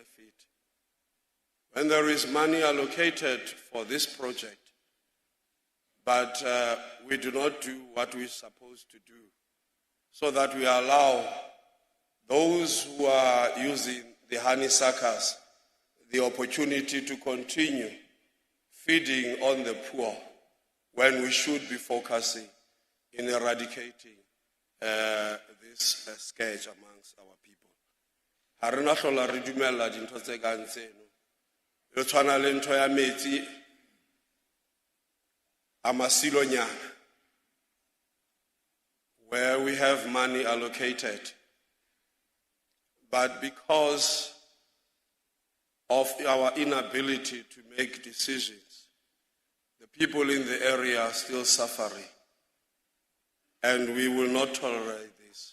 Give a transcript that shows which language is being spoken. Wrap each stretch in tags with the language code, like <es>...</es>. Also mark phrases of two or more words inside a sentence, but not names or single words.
<en>When there is money allocated for this project, but we do not do what we're supposed to do, so that we allow those who are using the honeysuckers the opportunity to continue feeding on the poor when we should be focusing in eradicating this scourge amongst our people.</en> <st>Ha re na hlola re dumella dintho tse kang tseno. Re tshwana le ntho ya metsi a masilonyana,</st> <en>where we have money allocated, but because of our inability to make decisions, the people in the area are still suffering, and we will not tolerate this.</en>